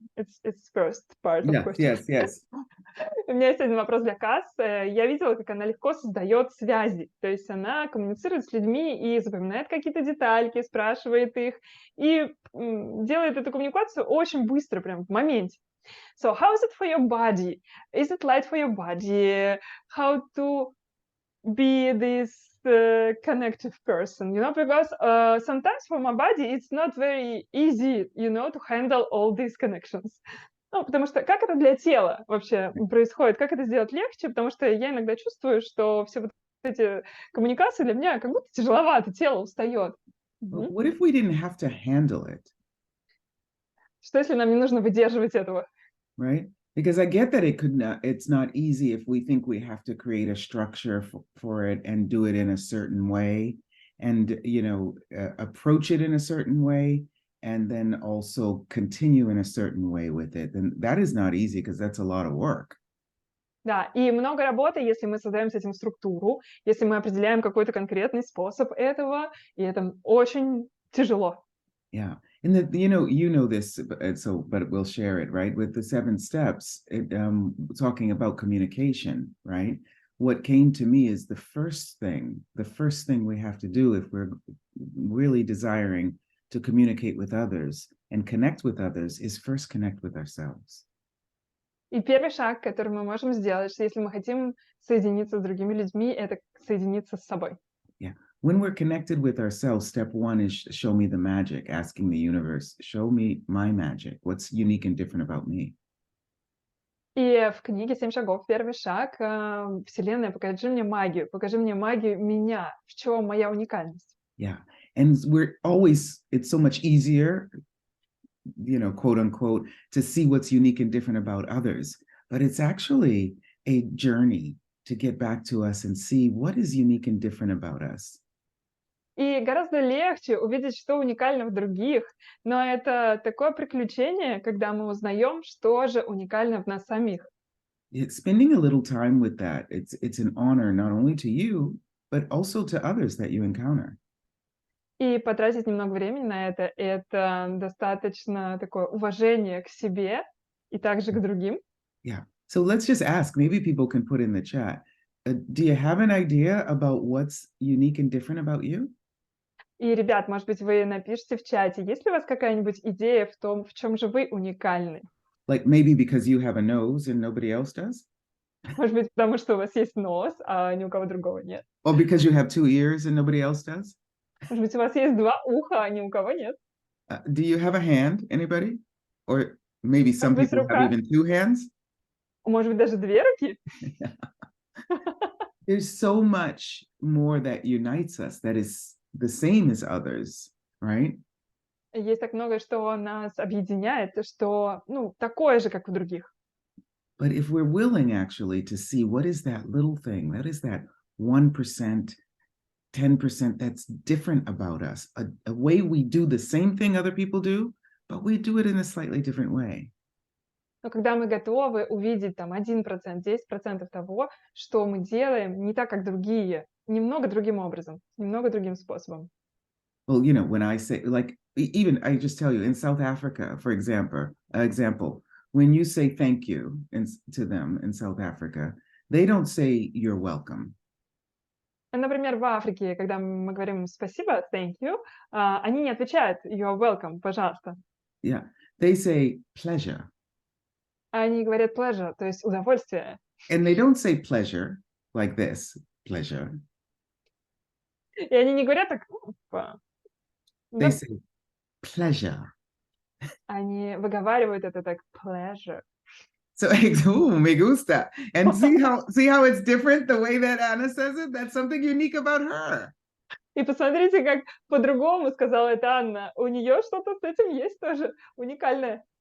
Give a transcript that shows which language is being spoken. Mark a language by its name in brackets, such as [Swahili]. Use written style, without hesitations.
[English] It's first part of question. Yes. [Russian] У меня есть один вопрос для Касс. Я видела, как она легко создает связи. То есть она коммуницирует с людьми и запоминает какие-то детальки, спрашивает их, и делает эту коммуникацию очень быстро, прям в моменте. [English] So how is it for your body? Is it light for your body? How to be this connective person, you know, because sometimes for my body it's not very easy, you know, to handle all these connections. [Russian] Ну, потому что как это для тела вообще происходит, как это сделать легче, потому что я иногда чувствую, что все вот эти коммуникации для меня как будто тяжеловато, тело устает. [English] What if we didn't have to handle it? [Russian] Что если нам не нужно выдерживать этого? [English] Right? Because I get that it's not easy if we think we have to create a structure for it and do it in a certain way and, you know, approach it in a certain way and then also continue in a certain way with it. And that is not easy because that's a lot of work. [Russian] Да, и много работы, если мы создаем с этим структуру, если мы определяем какой-то конкретный способ этого, и это очень тяжело. [English] Yeah. And that, you know this, but we'll share it, right? With the 7 steps, talking about communication, right? What came to me is the first thing we have to do if we're really desiring to communicate with others and connect with others is first connect with ourselves. [Russian] И первый шаг, который мы можем сделать, что если мы хотим соединиться с другими людьми, это соединиться с собой. [English] Yeah. When we're connected with ourselves, step 1 is show me the magic, asking the universe, show me my magic. What's unique and different about me? [Russian] И в книге «7 шагов» первый шаг Вселенная, покажи мне магию меня, в чем моя уникальность. [English] Yeah. And it's so much easier, you know, quote unquote, to see what's unique and different about others. But it's actually a journey to get back to us and see what is unique and different about us. [Russian] И гораздо легче увидеть, что уникально в других, но это такое приключение, когда мы узнаем, что же уникально в нас самих. [English] Spending a little time with that, it's an honor not only to you, but also to others that you encounter. [Russian] И потратить немного времени на это достаточно такое уважение к себе и также к другим. [English] Yeah. So let's just ask, maybe people can put in the chat, do you have an idea about what's unique and different about you? [Russian] И, ребят, может быть, вы напишите в чате, есть ли у вас какая-нибудь идея в том, в чем же вы уникальны? [English] Like maybe because you have a nose and nobody else does? [Russian] Может быть, потому что у вас есть нос, а ни у кого другого нет? [English] Or because you have 2 ears and nobody else does? [Russian] Может быть, у вас есть 2 уха, а ни у кого нет? [English] Do you have a hand, anybody? Or maybe some [Russian] Может быть, [English] people have even 2 hands? [Russian] Может быть, даже 2 руки? [English] There's so much more that unites us that is the same as others, right? [Russian] Есть так много, что нас объединяет, что, ну, такое же, как у других. [English] But if we're willing actually to see what is that little thing, that is that 1%, 10% that's different about us, a way we do the same thing other people do, but we do it in a slightly different way. [Russian] Но когда мы готовы увидеть там 1%, 10% того, что мы делаем не так, как другие, немного другим образом, немного другим способом. [English] Well, you know, when I say, like, even I just tell you in South Africa, for example, when you say thank you to them in South Africa, they don't say you're welcome. [Russian] Например, в Африке, когда мы говорим спасибо, [English] thank you, [Russian] они не отвечают [English] you're welcome, [Russian] пожалуйста. [English] Yeah, they say pleasure. [Russian] Они говорят pleasure, то есть удовольствие. [English] And they don't say pleasure like this, pleasure. [Russian] И они не говорят так, [English] They say pleasure. [Russian] Они выговаривают это так pleasure. [English] So, [Spanish] me gusta. [English] And see how it's different the way that Anna says it? That's something unique about her. [Russian] И посмотрите, как по-другому сказала это Анна. У нее что-то с этим есть тоже уникальное.